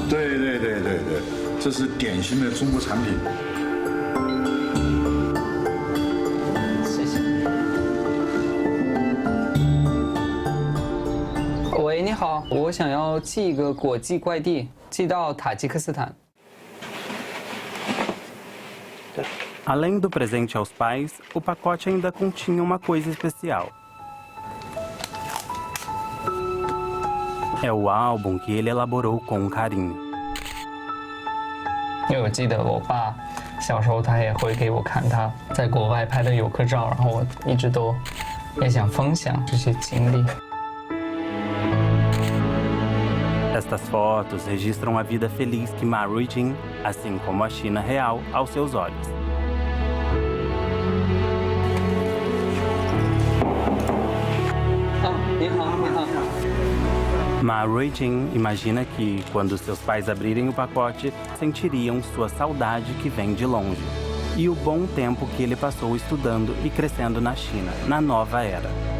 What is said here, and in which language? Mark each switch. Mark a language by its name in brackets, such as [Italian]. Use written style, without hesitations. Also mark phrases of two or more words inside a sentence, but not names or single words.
[Chinese] 对对对对对，这是典型的中国产品。谢谢。喂，你好，我想要寄一个国际快递，寄到塔吉克斯坦。 [Portuguese] Além do presente aos pais, o pacote ainda continha uma coisa especial. É o álbum que ele elaborou com carinho. [Chinese] 因为我记得我爸小时候他也会给我看他在国外拍的游客照，然后我一直都也想分享这些经历。 [Portuguese] Estas fotos registram a vida feliz que Ma Ruijin, assim como a China real, aos seus olhos. Ma Ruijin imagina que, quando seus pais abrirem o pacote, sentiriam sua saudade que vem de longe e o bom tempo que ele passou estudando e crescendo na China, na nova era.